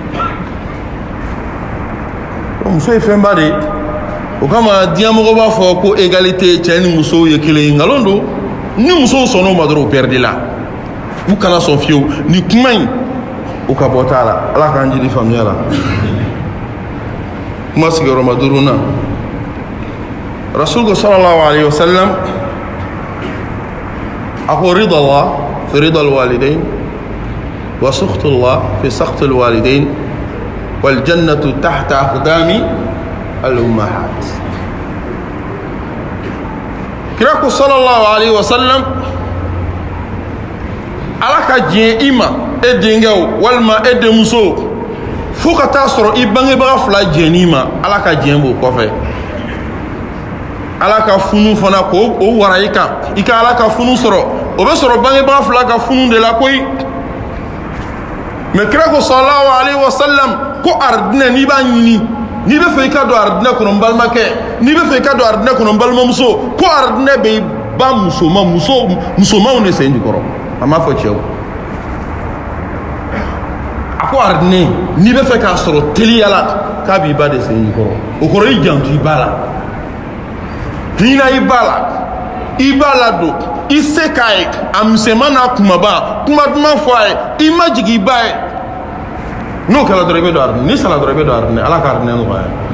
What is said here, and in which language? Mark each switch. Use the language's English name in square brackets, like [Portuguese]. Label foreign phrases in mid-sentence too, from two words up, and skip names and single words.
[Bambara] muso ye fɛnba de ye o kama diɲɛmɔgɔ b'a fɔ ko égalité cɛ ni musow ye kelen ye nkalon don ni musow sɔnn'o ma dɔrɔn o pɛridi la u kana sɔn fiyewu ni kuma in o ka bɔ t'a la ala k'an jiri faamuya la kuma sigiyɔrɔma 5nan rasul ko [Arabic] صلى الله عليه وسلم [Bambara] a ko [Arabic] رضا الله في رضا الوالدين وسخط الله في سخط الوالدين والجنة تحت أقدام الأمهات [Bambara] kira ko [Arabic] صلى الله عليه وسلم [Bambara] ala ka diɲɛ i ma e denkɛw walima e denmuso fo ka taa sɔrɔ i bangebaga fila jɛn'i ma ala ka diɲɛ b'o kɔfɛ ala ka funu fana k'o wara i kan i ka ala ka funu sɔrɔ o bɛ sɔrɔ bangebaga fila ka funu de la koyi mais kira ko [Arabic] صلى الله عليه وسلم [Bambara] ko aridinɛ n'i b'a ɲini n'i bɛ fɛ i ka don aridinɛ kɔnɔ n balimakɛ n'i bɛ fɛ i ka don aridinɛ kɔnɔ n balimamuso ko aridinɛ bɛ ba musomanw de sen jukɔrɔ a m'a fɔ cɛw a ko aridinɛ n'i bɛ fɛ k'a sɔrɔ teliya la k'a b'i ba de sen jukɔrɔ o kɔrɔ i janto i ba la hinɛ i ba la i b'a ladon i se k'a ye a misɛnman n'a kumaba kuma duman fɔ a ye i ma jigin i ba ye n'o kɛra dɔrɔn i bɛ don aridinɛ n'i sara dɔrɔn i bɛ don aridinɛ ala ka aridinɛ nɔgɔya